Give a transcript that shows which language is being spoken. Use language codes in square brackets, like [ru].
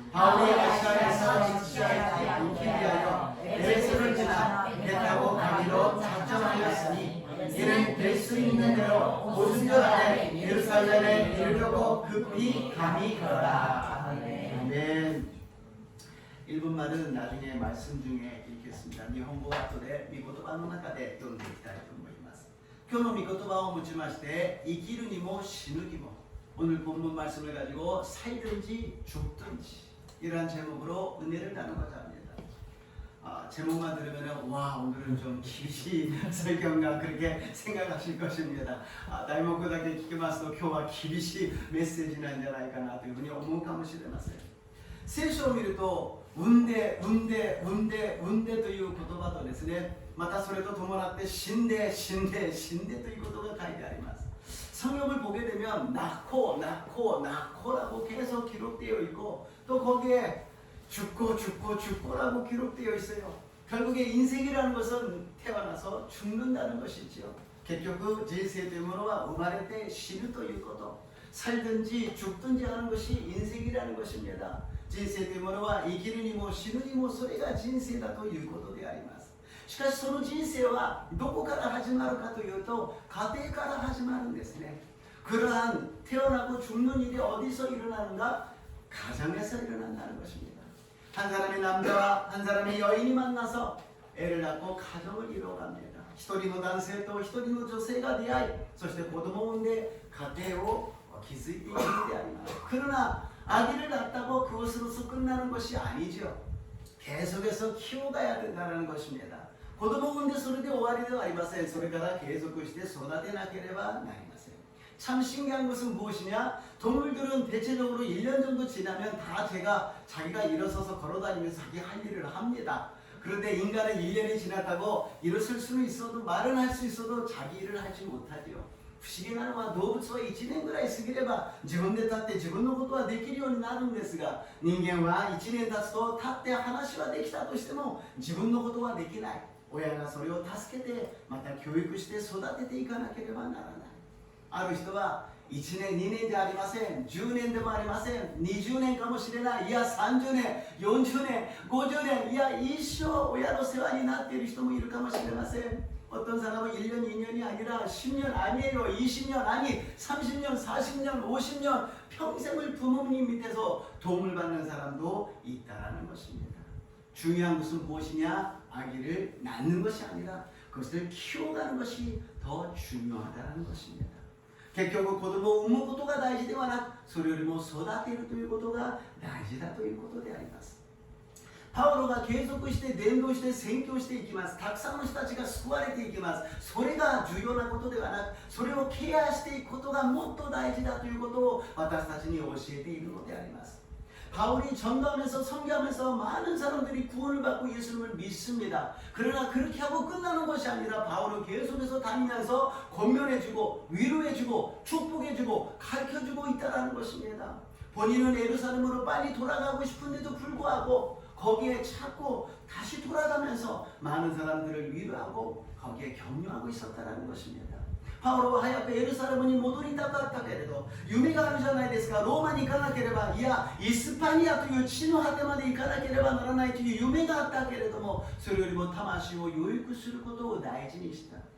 [ko] 바울이 아시아에서 직시하지 않기 위하여 에베소를 지나 배 타고 가기로 작정하였으니 이는 될 수 있는 대로 오순절 안에 예루살렘에 이르려고 급히 감히 걸어라. 아멘. 1분만은 나중에 말씀 중에 읽겠습니다. 일본어 [ja] 後で御言葉の中で読んでいきたいと思います。今日の御言葉をもちまして生きるにも死ぬにも [ko] 오늘 본문 말씀을 가지고 살든지 죽든지 이러한 제목으로 은혜를 나누고자 합니다. 제목만 들으면 와 오늘은 좀厳しい 설교인가 그렇게 생각하실 것입니다. [ja] 題目だけ聞きますと今日は厳しいメッセージなんじゃないかなというふうに思うかもしれません。聖書を見ると産んでという言葉とですね、またそれと伴って死んでということが書いてあります。 [ko] 성경을 보게 되면 낳고라고 계속 기록되어 있고 또 거기에 죽고라고 기록되어 있어요. 결국에 인생이라는 것은 태어나서 죽는다는 것이지요. 결국 [ja] 人生というものは生まれて死ぬということ [ko] 살든지 죽든지 하는 것이 인생이라는 것입니다. [ja] 人生というものは生きるにも死ぬにもそれが人生だということであります。しかしその人生はどこから始まるかというと家庭から始まるんですね。 [ko] 그러한 태어나고 죽는 일이 어디서 일어나는가? 가정에서 일어난다는 것입니다. 한 사람의 남자와 한 사람의 여인이 만나서 애를 낳고 가정을 이루어갑니다. [ja] 一人の男性と一人の女性が出会いそして子供を産んで家庭を築いていくのであります。 [ko] 그러나 아기를 낳았다고 그것으로서 끝나는 것이 아니죠. 계속해서 키워가야 된다는 것입니다. [ja] 子供を産んでそれで終わりではありません。それから継続して育てなければなりません。 [ko] 참 신기한 것은 무엇이냐? 동물들은 대체적으로 1년 정도 지나면 다 자기가 일어서서 걸어다니면서 자기 할 일을 합니다. 그런데 인간은 1년이 지났다고 일어설 수는 있어도 말은 할 수 있어도 자기 일을 하지 못하죠. [ja] 不思議なのは動物は1年ぐらい過ぎれば自分で立って自分のことはできるようになるんですが、人間は1年経つと立って話はできたとしても自分のことはできない。親がそれを助けてまた教育して育てていかなければならない。ある人は1年2年でありません、10年でもありません、20年かもしれない、いや30年40年50年、いや一生親の世話になっている人もいるかもしれません。 [ko] 어떤 사람은 1년, 2년이 아니라 10년 아니에요. 20년 아니 30년, 40년, 50년 평생을 부모님 밑에서 도움을 받는 사람도 있다는 것입니다. 중요한 것은 무엇이냐? 아기를 낳는 것이 아니라 그것을 키워가는 것이 더 중요하다는 것입니다. [ja] 結局子供を産むことが大事ではなく、それよりも育てるということが大事だということであります。パウロが継続して伝道して宣教していきます。たくさんの人たちが救われていきます。それが重要なことではなく、それをケアしていくことがもっと大事だということを私たちに教えているのであります。 [ko] 바울이 전도하면서 선교하면서 많은 사람들이 구원을 받고 예수님을 믿습니다. 그러나 그렇게 하고 끝나는 것이 아니라 바울은 계속해서 다니면서 권면해주고 위로해주고 축복해주고 가르쳐주고 있다는 것입니다. 본인은 예루살렘으로 빨리 돌아가고 싶은데도 불구하고 거기에 찾고 다시 돌아가면서 많은 사람들을 위로하고 거기에 격려하고 있었다는 것입니다. [ja] パウロは早くエルサレムに戻りたかったけれど、夢があるじゃないですか。ローマに行かなければ、いやイスパニアという地の果てまで行かなければならないという夢があったけれども、それよりも魂を養育することを大事にした。